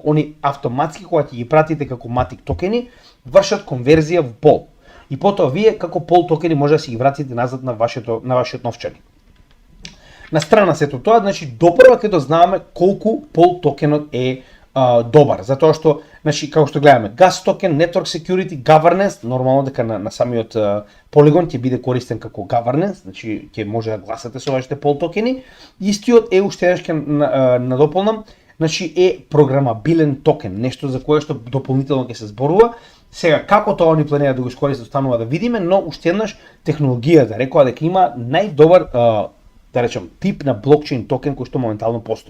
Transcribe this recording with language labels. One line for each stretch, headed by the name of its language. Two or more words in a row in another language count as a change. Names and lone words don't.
Macedonian: Они автоматски кога ќе ги пратите како Matic токени, вршат конверзија во пол. И потоа вие како пол токени може да си ги вратите назад на вашиот новчаник. На страна сето тоа, значи допрва ќе дознаваме колку пол токенот е добар, затоа што, значи како што гледаме, gas токен,
English: network security, governance,
Macedonian: нормално дека на самиот Polygon ќе биде користен како governance, значи ќе може да гласате со вашите пол токени. Истиот е уште еднаш ќе надополнам, значи е програмабилен токен, нешто за кое што дополнително ќе се зборува. Сега, како тоа они планираат да го искористат, останува да видиме, но уште еднаш технологијата рекоа дека има најдобар, да речем, тип на блокчейн токен кој што моментално постои.